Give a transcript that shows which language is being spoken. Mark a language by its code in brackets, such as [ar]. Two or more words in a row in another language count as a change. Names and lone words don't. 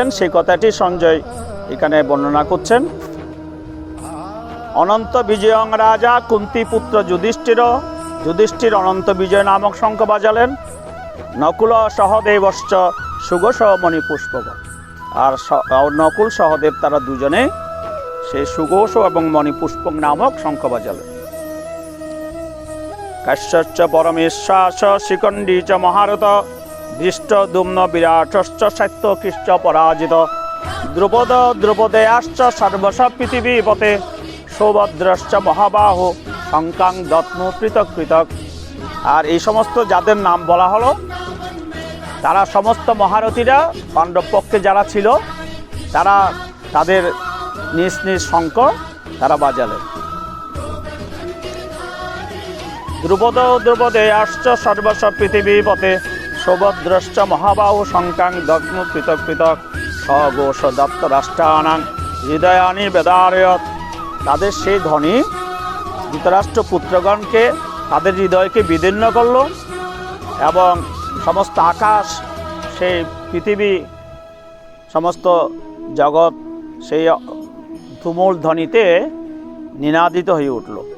[bn] সেই কথাটি সঞ্জয় এখানে বর্ণনা করছেন। [sa] অনন্ত বিজয়ং রাজা কুন্তি পুত্র যুধিষ্ঠির [bn] অনন্ত বিজয় নামক শঙ্খ বাজালেন। [sa] নকুল সহদেবশ্চ সুঘোষ মণিপুষ্পক। [bn] আর নকুল সহদেব তারা দুজনে সেই সুঘোষ এবং মণিপুষ্পক নামক শঙ্খ বাজালেন। [sa] কাশ্যশ্চ পরমেশ্বাস শিখণ্ডী চ মহারথ দৃষ্ট দুম্ন বিরাটশ্চ সাত্যকৃশ্চ পরাজিত দ্রুপদেয়াশ্চ সর্বশ পৃথিবীপতে সৌভদ্রশ্চ মহাবাহু শঙ্কাং দত্ম পৃথক পৃথক। [bn] আর এই সমস্ত যাদের নাম বলা হলো তারা সমস্ত মহারথীরা পাণ্ডব পক্ষে যারা ছিল তারা তাদের নিজ নিজ শঙ্খ তারা বাজালেন। [sa] দ্রুপদেয়াশ্চ সর্বশ পৃথিবীপতে সৌভদ্রশ্চ মহাবাহু শঙ্কাং দগ্ম পৃথক পৃথক স্বঘোষ দত্ত রাষ্ট্রানাং হৃদয়ানি বেদারয়ত। [bn] তাদের সেই ধ্বনি ধৃতরাষ্ট্র পুত্রগণকে তাদের হৃদয়কে বিদীর্ণ করল এবং সমস্ত আকাশ সেই পৃথিবী সমস্ত জগৎ সেই তুমুল ধ্বনিতে নিনাদিত হয়ে উঠল।